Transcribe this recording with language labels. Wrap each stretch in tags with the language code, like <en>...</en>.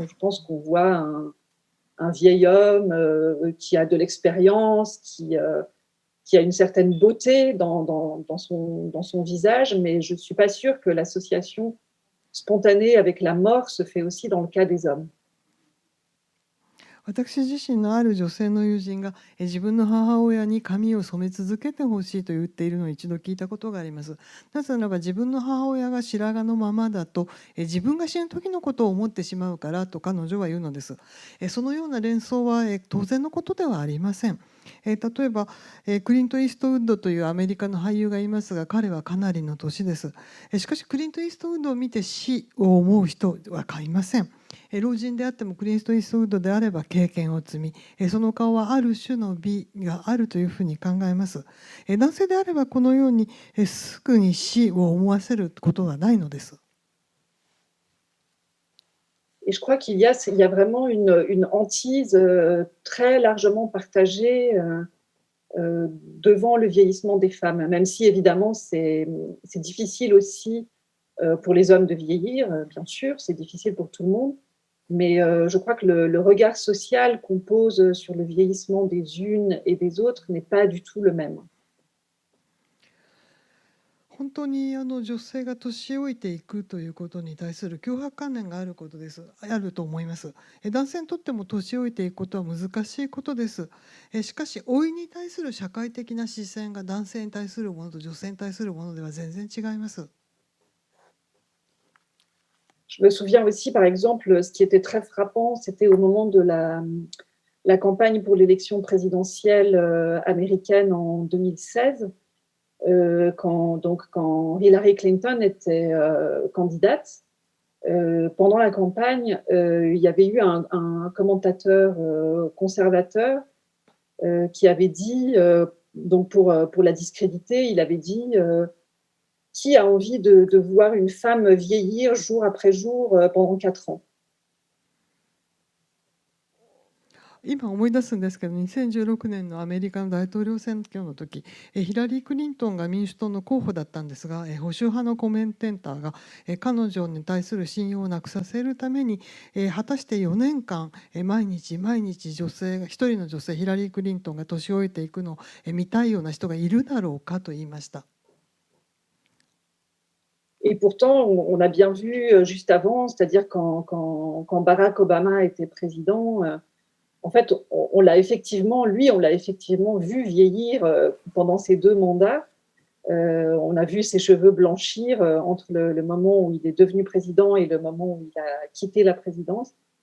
<fr>Je pense qu'on voit un vieil homme qui a de l'expérience, qui a une certaine beauté dans son visage, mais je ne suis pas sûre que l'association spontanée avec la mort se fait aussi dans le cas des hommes.</fr> <ja>私自身のある女性の友人が自分の母親に髪を染め続けてほしいと言っているのを一度聞いたことがあります。なぜならば自分の母親が白髪のままだと自分が死ぬ時のことを思ってしまうからと彼女は言うのです。そのような連想は当然のことではありません。例えばクリント・イーストウッドというアメリカの俳優がいますが、彼はかなりの年です。しかしクリント・イーストウッドを見て死を思う人はいません。老人であってもクリント・イーストウッドであれば経験を積み、その顔はある種の美があるというふうに考えます。男性であればこのようにすぐに死を思わせることはないのです。</ja> <fr>Et je crois qu'il y a vraiment une hantise très largement partagée devant le vieillissement des femmes, même si évidemment c'est difficile aussi pour les hommes de vieillir, bien sûr, c'est difficile pour tout le monde, mais je crois que le regard social qu'on pose sur le vieillissement des unes et des autres n'est pas du tout le même.</fr> <ja>本当に女性が年老いていくということに対する強迫観念があると思います。男性にとっても年老いていくことは難しいことです。しかし老いに対する社会的な視線が男性に対するものと女性に対するものでは全然違います。</ja> <fr>Je me souviens aussi, par exemple, ce qui était très frappant, c'était au moment de la campagne pour l'élection présidentielle américaine en 2016. Quand Hillary Clinton était candidate, pendant la campagne, il y avait eu un commentateur conservateur qui avait dit, donc pour la discréditer, il avait dit qui a envie de voir une femme vieillir jour après jour pendant 4 ans.</fr> <ja>今思い出すんですけど、2016年のアメリカの大統領選挙の時、ヒラリー・クリントンが民主党の候補だったんですが、保守派のコメンテーターが彼女に対する信用をなくさせるために、果たして4年間毎日女性が一人の女性ヒラリー・クリントンが年老いていくのを見たいような人がいるだろうかと言いました。</ja> <fr>Et pourtant, on a bien vu juste avant, c'est-à-dire quand Barack Obama était président, en fait, on l'a effectivement vu vieillir pendant ses 2 mandats. On a vu ses cheveux blanchir entre le moment où il est devenu président et le moment où il a quitté la présidence.</fr>